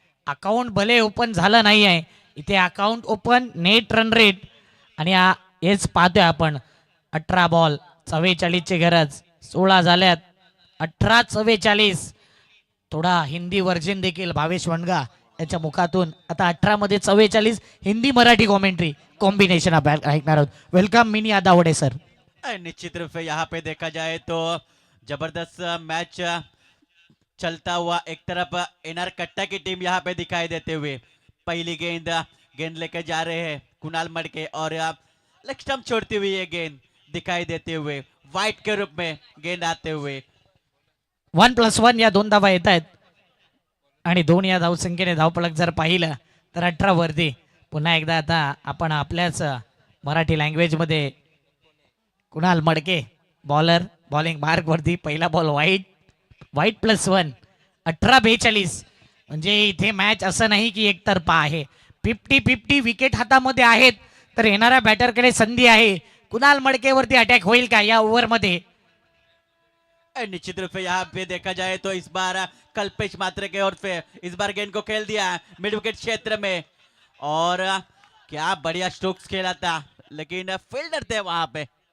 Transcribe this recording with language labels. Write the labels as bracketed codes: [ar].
[mr] Account भले open झालं नाही आहे, इथे account open, net run rate आणि हेच पाहतोय आपण. 18 बॉल 44 ची गरज, 16 झाल्यात, 18-44. थोडा हिंदी वर्जन देखील भावेश वणगा याच्या मुखातून. आता 18 मध्ये 44 हिंदी मराठी कॉमेंट्री कॉम्बिनेशन आपण ऐकणार आहोत. Welcome mini आदावडे sir. [hi] निश्चित रूप से यहाँ पे देखा जाए तो जबरदस्त मैच चलता हुआ. एक तरफ एनआर कट्टा की टीम यहाँ पे दिखाई देते हुए पहली गेंद लेकर जा रहे हैं कुणाल मडके और लेग स्टंप छोड़ती हुई ये गेंद दिखाई देते हुए वाइट के रूप में गेंद आते हुए [mr] 1+1 या 2 धावा येत आहेत आणि 2 या धावसंख्येने धावफलक जर पाहिलं तर 18 वरती. पुन्हा एकदा आता आपण आपल्याच मराठी लँग्वेज मध्ये कुणाल मडके बॉलर बॉलिंग मार्क वरती. पहिला बॉल वाईट +1. 18-42 म्हणजे इथे मॅच असं नाही की एकतर्फा आहे. 50-50 विकेट हातामध्ये आहेत तर येणाऱ्या बॅटरकडे संधी आहे. कुणाल मडकेवरती अटॅक होईल का या ओव्हर मध्ये? [hi] निश्चित रूप से यहाँ पे देखा जाए तो इस बार कल्पेश मात्रे के ओर से इस बार गेंद को खेल दिया मिड विकेट क्षेत्र में और क्या बढ़िया स्ट्रोक्स खेला था, लेकिन फील्डर थे वहां पे.